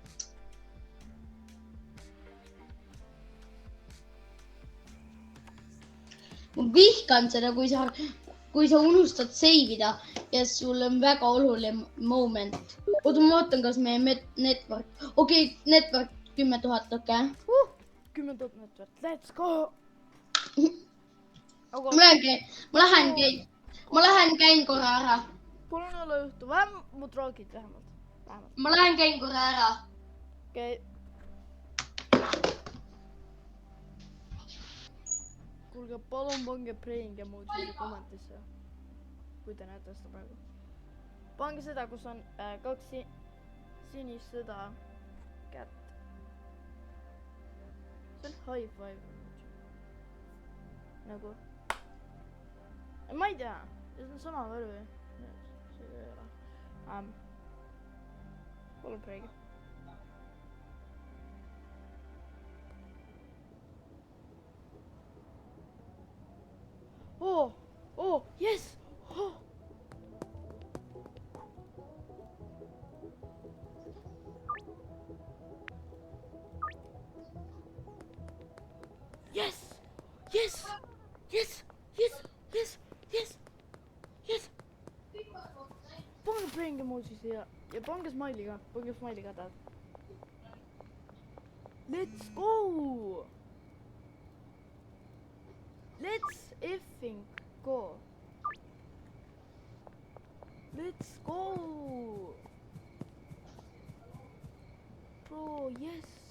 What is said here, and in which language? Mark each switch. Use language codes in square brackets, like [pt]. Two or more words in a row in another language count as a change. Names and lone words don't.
[et] ma vihkan seda, kui sa unustad save ida ja sul on väga oluline moment. oota, ma vaatan, kas meie network, okei, network 10 000, okei. [en] 10 000 network, let's go. [et] ma lähen käin korra ära. palun ole juhtu, vähem mu troogid vähemalt. ma lähen käin korra ära. okei. kuulge, palun pange [en] praying emoji [et] kommentisse, kui te näete seda praegu. pange seda, kus on 2 sinist seda kätt. see on [en] high five emoji. [et] nagu. ma ei tea, see on sama värvi. see ei ole. palun prayge. [en] Oh, yes! Oh. Yes! Yes! Yes! Yes! Yes! Yes! Yes! [et] pange [en] praying emoji [et] siia ja pange smiley ka tahad. [en] Let's go! Let's effing go. Let's go. Bro, yes.